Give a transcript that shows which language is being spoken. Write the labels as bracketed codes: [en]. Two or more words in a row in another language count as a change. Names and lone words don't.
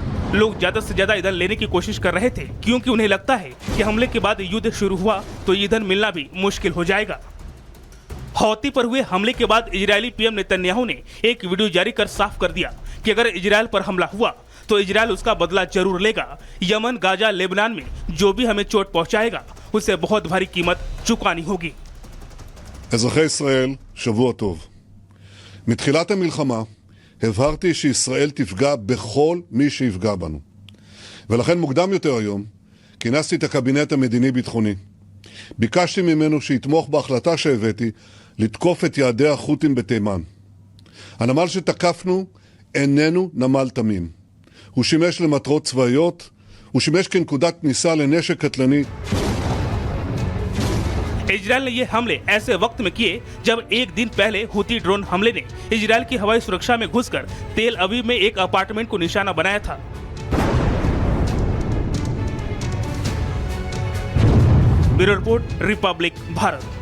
[hi] लोग ज्यादा से ज्यादा ईंधन लेने की कोशिश कर रहे थे, क्योंकि उन्हें लगता है कि हमले के बाद युद्ध शुरू हुआ तो ईंधन मिलना भी मुश्किल हो जाएगा। हौती पर हुए हमले के बाद इजरायली पीएम नेतन्याहू ने एक वीडियो जारी कर साफ कर दिया कि अगर इजराइल पर हमला हुआ तो इजराइल उसका बदला जरूर लेगा। यमन, गाजा, लेबनान में जो भी हमें चोट पहुंचाएगा उसे बहुत भारी कीमत चुकानी होगी। [he] אזרחי ישראל, שבוע טוב. מתחילת המלחמה הבהרתי שישראל תפגע בכל מי שיפגע בנו. ולכן מוקדם יותר היום כינסתי את הקבינט המדיני-ביטחוני. ביקשתי ממנו שיתמוך בהחלטה שהבאתי לתקוף את יעדי החות'ים בתימן. הנמל שתקפנו איננו נמל תמים. הוא שימש למטרות צבאיות, הוא שימש כנקודת כניסה לנשק קטלני. [hi] इजराइल ने ये हमले ऐसे वक्त में किए जब एक दिन पहले हुती ड्रोन हमले ने इजराइल की हवाई सुरक्षा में घुसकर तेल अवीव में एक अपार्टमेंट को निशाना बनाया था। ब्यूरो रिपोर्ट, रिपब्लिक भारत।